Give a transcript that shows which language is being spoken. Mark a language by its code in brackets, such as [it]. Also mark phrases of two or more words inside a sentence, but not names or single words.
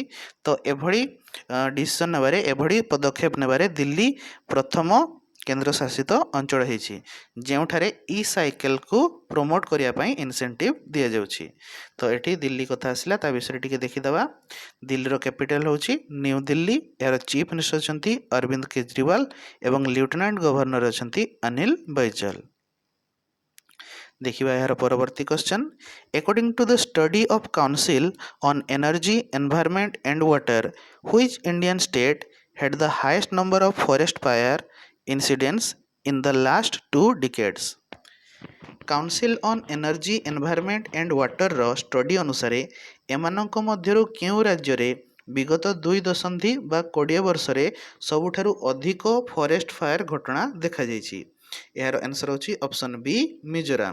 [or] ତ ଏଭଳି ଡିସିସନ୍ ନେବାରେ, ଏଭଳି ପଦକ୍ଷେପ ନେବାରେ ଦିଲ୍ଲୀ ପ୍ରଥମ କେନ୍ଦ୍ରଶାସିତ ଅଞ୍ଚଳ ହେଇଛି ଯେଉଁଠାରେ ଇ ସାଇକେଲକୁ ପ୍ରମୋଟ କରିବା ପାଇଁ ଇନସେଣ୍ଟିଭ ଦିଆଯାଉଛି। ତ ଏଠି ଦିଲ୍ଲୀ କଥା ଆସିଲା, ତା ବିଷୟରେ ଟିକେ ଦେଖିଦେବା। ଦିଲ୍ଲୀର କ୍ୟାପିଟାଲ ହେଉଛି ନ୍ୟୁ ଦିଲ୍ଲୀ। ଏହାର [en] chief minister [or] ଅଛନ୍ତି ଅରବିନ୍ଦ କେଜରିୱାଲ ଏବଂ [en] lieutenant governor [or] ଅଛନ୍ତି ଅନିଲ ବୈଜଲ। ଦେଖିବା ଏହାର ପରବର୍ତ୍ତୀ କ୍ୱେଶ୍ଚନ, [en] according to the study of Council on Energy, Environment and Water, which Indian state had the highest number of forest fire incidents in the last 2 decades? [or] କାଉନସିଲ୍ ଅନ୍ ଏନର୍ଜି ଏନଭାରମେଣ୍ଟ ଆଣ୍ଡ ୱାଟରର ଷ୍ଟଡି ଅନୁସାରେ ଏମାନଙ୍କ ମଧ୍ୟରୁ କେଉଁ ରାଜ୍ୟରେ ବିଗତ 2 ଦଶନ୍ଧି ବା 20 ବର୍ଷରେ ସବୁଠାରୁ ଅଧିକ [en] forest fire [or] ଘଟଣା ଦେଖାଯାଇଛି? ଏହାର ଆନ୍ସର ହେଉଛି [en] option B [or] ମିଜୋରାମ।